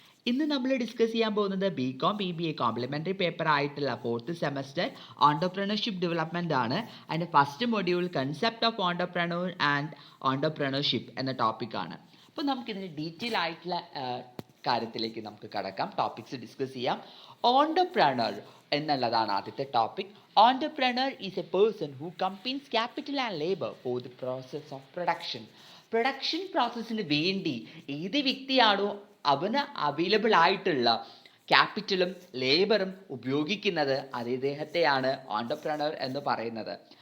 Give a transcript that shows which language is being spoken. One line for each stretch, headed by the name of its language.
Malayalam: ഇന്ന് നമ്മൾ ഡിസ്കസ് ചെയ്യാൻ പോകുന്നത് BCom BBA കോംപ്ലിമെൻ്ററി പേപ്പർ ആയിട്ടുള്ള 4th സെമസ്റ്റർ ഓൺടർപ്രണർഷിപ്പ് ഡെവലപ്മെൻ്റ് ആണ്. അതിൻ്റെ first module concept of entrepreneur and entrepreneurship എന്ന ടോപ്പിക്കാണ്. അപ്പോൾ നമുക്കിതിന് ഡീറ്റെയിൽ ആയിട്ടുള്ള കാര്യത്തിലേക്ക് നമുക്ക് കടക്കാം, ടോപ്പിക്സ് ഡിസ്കസ് ചെയ്യാം. ഓൺടർപ്രണർ എന്നുള്ളതാണ് ആദ്യത്തെ topic.
English: Entrepreneur is a person who combines capital and labor for the process of production.
Malayalam: Production പ്രോസസ്സിന് വേണ്ടി ഏത് വ്യക്തിയാണോ അവന് അവൈലബിൾ ആയിട്ടുള്ള ക്യാപിറ്റലും ലേബറും ഉപയോഗിക്കുന്നത് അദ്ദേഹത്തെയാണ് ഓൺടർപ്രണർ എന്ന് പറയുന്നത്.